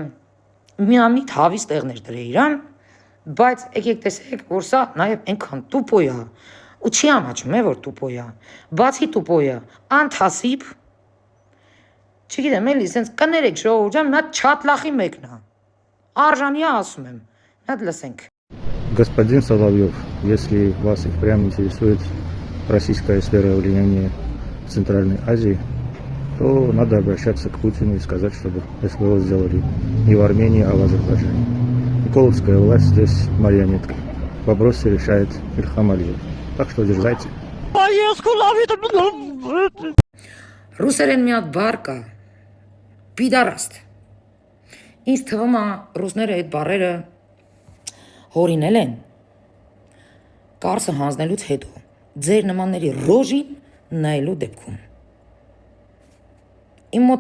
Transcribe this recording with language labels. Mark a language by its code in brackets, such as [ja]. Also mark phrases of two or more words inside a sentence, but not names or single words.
[hy] միամիտ հավիս տեղներ դրե իրան, բայց եկեք տեսեք, որ սա նաև այնքան տուպո է, ու չի ամաչում է, որ տուպո է, բացի տուպո է, անթասիբ, չգիտեմ էլի, սենց կներեք ժողովուրդ ջան, մի հատ չատլախի մեկն է, արժանի է ասում եմ, մի հատ լսենք։ [ru] Господин Соловьев, если вас и впрямь интересует российская сфера влияния в Центральной Азии, то надо обращаться к Путину и сказать, чтобы СВО сделали не в Армении, а в Азербайджане. Николовская власть здесь марионетка. Вопросы решает Ильхам Алиев. Так что дерзайте. [hy] Ռուսերեն մի հատ բառ կա, պիդարաստ։ Ինձ թվում է ռուսները այդ բառերը հորինել են կարծը հանձնելուց հետո ձեր նմանների ռոժին նայելու դեպքում։ Իմ մոտ